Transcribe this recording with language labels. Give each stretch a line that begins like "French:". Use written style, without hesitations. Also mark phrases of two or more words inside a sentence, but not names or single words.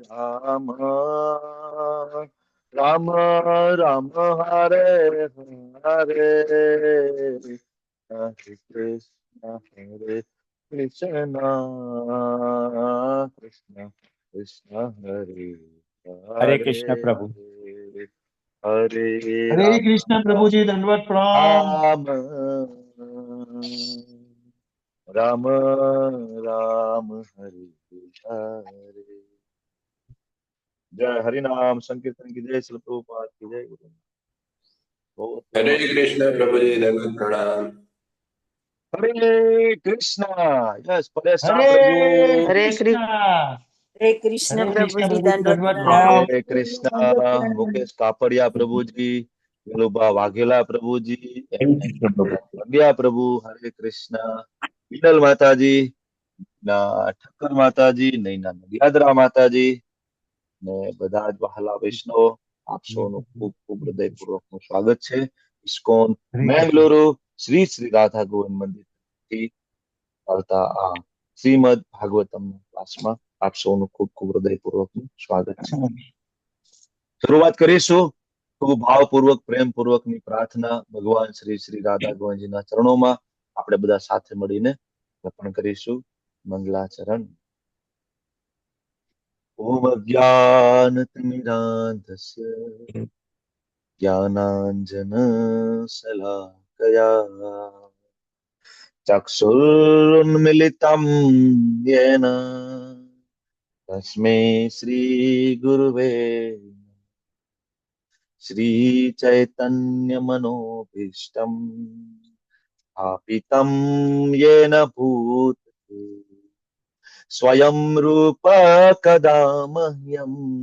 Sanskrit: राम, राम राम, हरे हरे, हरे कृष्ण, हरे कृष्ण, कृष्ण कृष्ण, हरे
Hindi: हरे कृष्ण प्रभु।
Sanskrit: हरे, हरे
Hindi: हरे कृष्ण प्रभु जी, दंडवत प्रणाम।
Sanskrit: राम, राम राम, हरे हरे।
Hindi: जय हरि नाम संकीर्तन की जय, श्री प्रभुपाद की जय। गुरु बहुत हरे बहुत कृष्ण प्रभु जी, दंडवत प्रणाम। हरे कृष्णा। यस परेशा हरे प्रभु। हरे कृष्ण। कृष्ण हरे प्रभु कृष्ण जी, प्रभु जी, दंडवत दंडवत प्रणाम। प्रणाम। हरे कृष्णा मुकेश कापड़िया प्रभु जी, वेलुबा वाघेला प्रभु जी, हरे कृष्ण प्रभु। पंड्या प्रभु। हरे कृष्णा विठल माताजी
Gujarati: ના ઠક્કર માતાજી, નૈના નડિયાદરા માતાજી ને બધા જ વહાલા વૈષ્ણવો, આપ સૌનું ખૂબ ખૂબ હૃદયપૂર્વકનું સ્વાગત છે ઇસ્કોન
Hindi: हरे कृष्ण।
Gujarati: મેંગલુરુ શ્રી શ્રી રાધા ગોવિંદ મંદિરથી આવતા આ શ્રીમદ ભાગવતમના ક્લાસમાં આપ સૌનું ખૂબ ખૂબ હૃદયપૂર્વકનું સ્વાગત છે। શરૂઆત કરીશું ખૂબ ભાવપૂર્વક પ્રેમપૂર્વકની પ્રાર્થના ભગવાન શ્રી શ્રી રાધા ગોવિંદજીના ચરણોમાં આપણે બધા સાથે મળીને અર્પણ કરીશું મંગલાચરણ।
Sanskrit: ओम अज्ञानतिमिरान्धस्य ज्ञानाञ्जनशलाकया चक्षुरुन्मिलितं येन तस्मै श्रीगुरुवे श्रीचैतन्यमनोभीष्टं स्थापितं येन भूतले स्वयं रूप कदा मह्यम्